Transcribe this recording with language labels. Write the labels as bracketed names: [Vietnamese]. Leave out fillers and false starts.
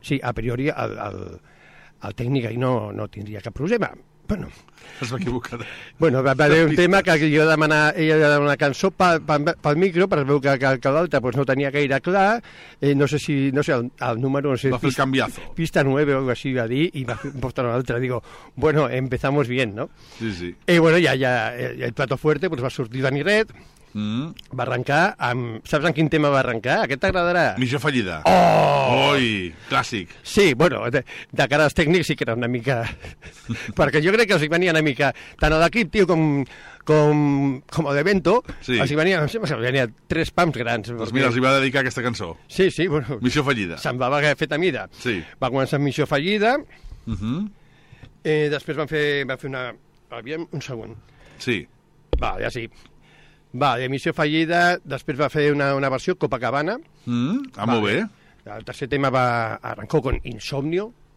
[Catalan] Sí, a priori el tècnic ahir no tindria cap problema. Bueno, es va equivocar. Bueno, va haver un tema que jo demanar ella una cançó pel micro, per veure que l'altre pues, no tenia gaire clar, el número... No sé, va fer el canviazo. Pista 9 o algo així va dir, i va portar una altra. [Spanish] Digo, bueno, empezamos bien, ¿no? [Catalan] Sí, sí. I bueno, ja [Spanish] el plato fuerte [Catalan] pues, va sortir Dani Red... va arrencar amb... Saps en quin tema va arrencar? Aquest t'agradarà? Missió fallida. Oh! Oi, clàssic. Sí, bueno, de cara als tècnics sí que era una mica... perquè jo crec que els hi venia una mica... tant a l'equip, tio, com a l'evento, sí. Els hi venia... em sembla que els hi venia tres pams grans. Doncs mira, els hi va dedicar aquesta cançó. Sí, sí, bueno... Missió fallida. Semblava que feta a mida. Sí. Va començar amb Missió fallida. Després van fer una... aviam, un segon. Sí. Va, ja sí. Va, Emissió fallida, després va fer una versió, Copacabana. Molt bé. El tercer tema va arrencar con Insomnio.